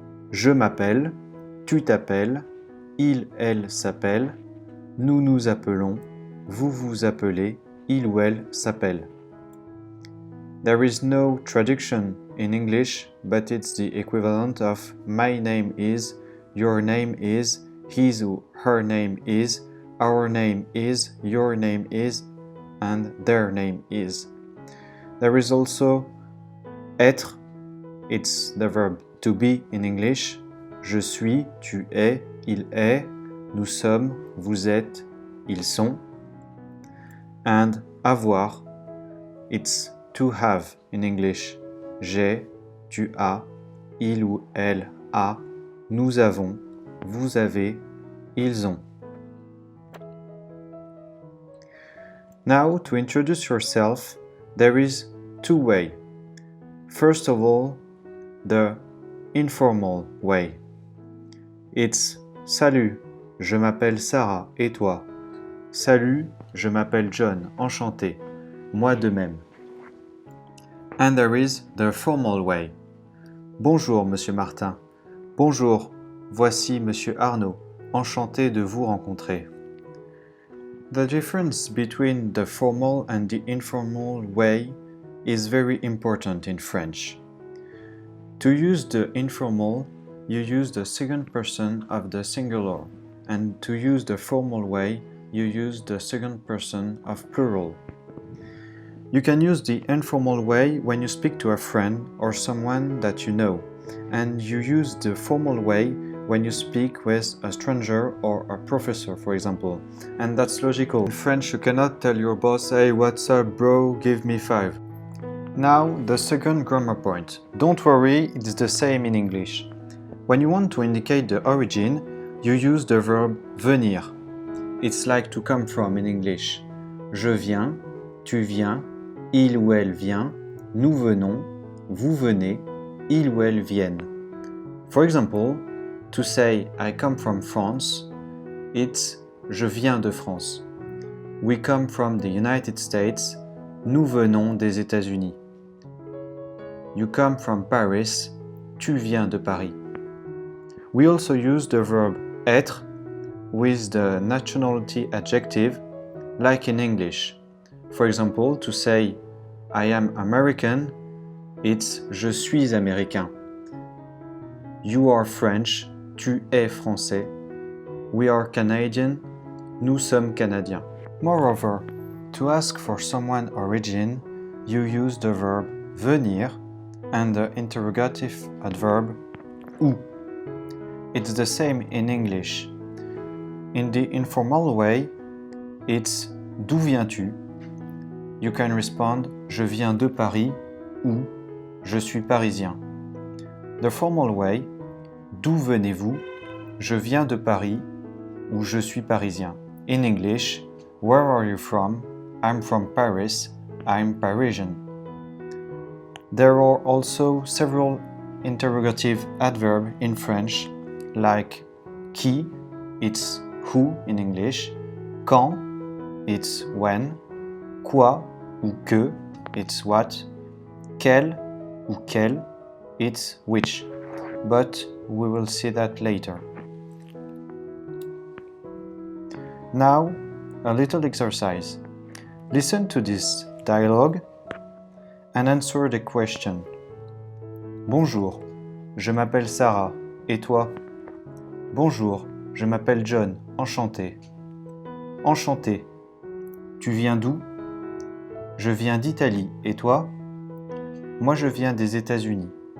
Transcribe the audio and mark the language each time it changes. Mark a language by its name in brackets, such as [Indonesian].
[French] Je m'appelle, tu t'appelles, il, elle s'appelle, nous nous appelons, vous vous appelez, il ou elle s'appelle. [English] There is no traduction in English, but it's the equivalent of my name is, your name is, his or her name is, our name is, your name is, and their name is. There is also être, it's the verb to be in English. [French] Je suis, tu es, il est, nous sommes, vous êtes, ils sont. [English] And avoir, it's to have in English. [French] J'ai, tu as, il ou elle a, nous avons, vous avez, ils ont. [English] Now, to introduce yourself, there is two ways. First of all, the informal way. [French] It's salut, je m'appelle Sarah, et toi? Salut, je m'appelle John, enchanté, moi de même. [English] And there is the formal way. [French] Bonjour, Monsieur Martin. Bonjour, voici Monsieur Arnaud. Enchanté de vous rencontrer. [English] The difference between the formal and the informal way is very important in French. To use the informal, you use the second person of the singular, and to use the formal way, you use the second person of plural. You can use the informal way when you speak to a friend or someone that you know, and you use the formal way when you speak with a stranger or a professor, for example. And that's logical. In French, you cannot tell your boss, hey, what's up, bro, give me 5. Now, the second grammar point. Don't worry, it's the same in English. When you want to indicate the origin, you use the verb venir. It's like to come from in English. [French] Je viens, tu viens, il ou elle vient, nous venons, vous venez, ils ou elles viennent. [English] For example, to say I come from France, it's [French] je viens de France. [English] We come from the United States, [French] nous venons des États-Unis. [English] You come from Paris, [French] tu viens de Paris. [English] We also use the verb être with the nationality adjective, like in English. For example, to say I am American, it's [French] je suis américain. [English] You are French, [French] tu es français. [English] We are Canadian, [French] nous sommes canadiens. [English] Moreover, to ask for someone's origin, you use the verb venir and the interrogative adverb où. It's the same in English. In the informal way, it's [French] d'où viens-tu? [English] You can respond [French] je viens de Paris ou je suis parisien. [English] The formal way, [French] d'où venez-vous? Je viens de Paris ou je suis parisien. [English] In English, where are you from? I'm from Paris, I'm Parisian. There are also several interrogative adverbs in French, like qui, it's who in English, quand, it's when, [French] quoi ou que, [English] it's what, [French] quel ou quelle, [English] it's which. but we will see that later. Now, a little exercise. Listen to this dialogue and answer the question. [French] Bonjour, je m'appelle Sarah, et toi? Bonjour, je m'appelle John, enchanté. Enchanté. Tu viens d'où? Je viens d'Italie, et toi? Moi je viens des États-Unis.